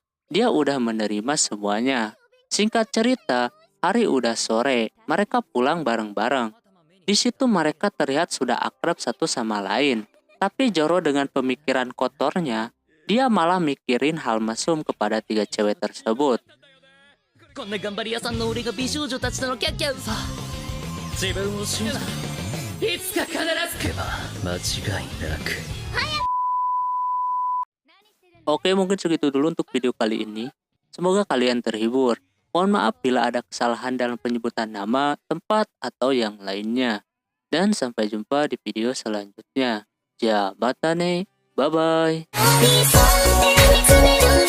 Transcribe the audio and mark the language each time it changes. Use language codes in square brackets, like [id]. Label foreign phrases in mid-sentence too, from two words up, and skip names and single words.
[id] Dia udah menerima semuanya. Singkat cerita, hari udah sore. Mereka pulang bareng-bareng. Di situ mereka terlihat sudah akrab satu sama lain. Tapi Zoro dengan pemikiran kotornya, dia malah mikirin hal mesum kepada 3 cewek tersebut. [ja] こんな頑張り屋さんの俺が美少女たちとのキャッキャウさ。自分を信じいつか必ず来る。間違いなく。 [id] Oke, mungkin segitu dulu untuk video kali ini. Semoga kalian terhibur. Mohon maaf bila ada kesalahan dalam penyebutan nama, tempat, atau yang lainnya. Dan sampai jumpa di video selanjutnya. Jabatane, bye-bye.